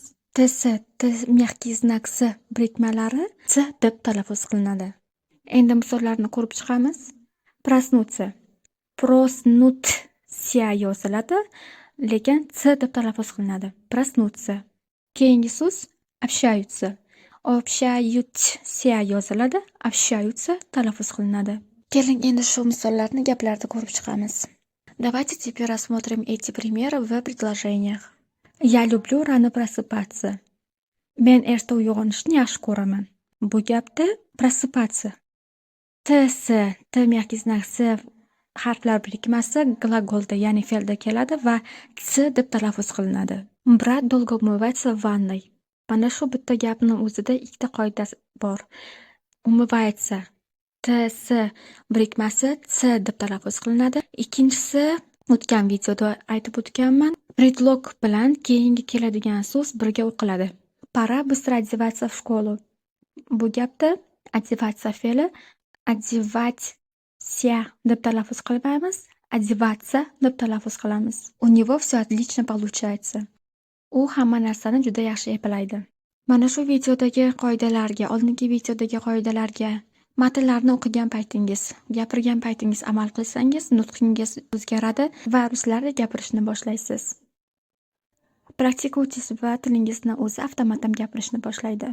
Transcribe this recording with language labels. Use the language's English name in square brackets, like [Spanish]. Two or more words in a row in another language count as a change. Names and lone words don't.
[Uzbek] T [Russian] мягкий знак [Uzbek] s birikmalari t deb talaffuz qilinadi. Endi misollarni ko'rib chiqamiz. Проснуться. Проснуться yoziladi, lekin t deb talaffuz qilinadi. Проснуться. Keyingi so'z общаются. Общаются yoziladi, общаются talaffuz qilinadi. Keling, endi shu misollarni gaplarda ko'rib chiqamiz. [Russian] Давайте теперь рассмотрим эти примеры в предложениях. Я люблю rano просыпаться. [Uzbek] Men erta uyg'onishni yaxshi ko'raman. Bu gapda просыпаться S, T [Russian] мягкий знак [Uzbek] S harflar birikmasi glagolda, ya'ni fe'lda keladi va S deb talaffuz qilinadi. [Russian] Брат долго умывается в ванной. [Uzbek] Mana shu bitta gapni o'zida ikkita qoida bor. Умывается TS birikmasi S deb talaffuz qilinadi. Ikkinchisi, o'tgan videoda aytib o'tganman, preдлог bilan keyingi keladigan so'z birga o'qiladi. [Russian] Пора быстро одеваться в школу. [Uzbek] Bu gapda одеваться fe'li одеваться deb talaffuz qilmaymiz, одеваться deb talaffuz qilamiz. [Russian] У него все отлично получается. [Uzbek] U hamma narsani juda yaxshi eplaydi. Mana shu videodagi qoidalarga, oldingi videodagi qoidalarga, matnlarni o'qigan paytingiz, gapirgan paytingiz amal qilsangiz, nutqingiz o'zgaradi va ruslarcha gapirishni boshlaysiz. Praktikuйте va tilingizni o'zi avtomatam gapirishni boshlaydi.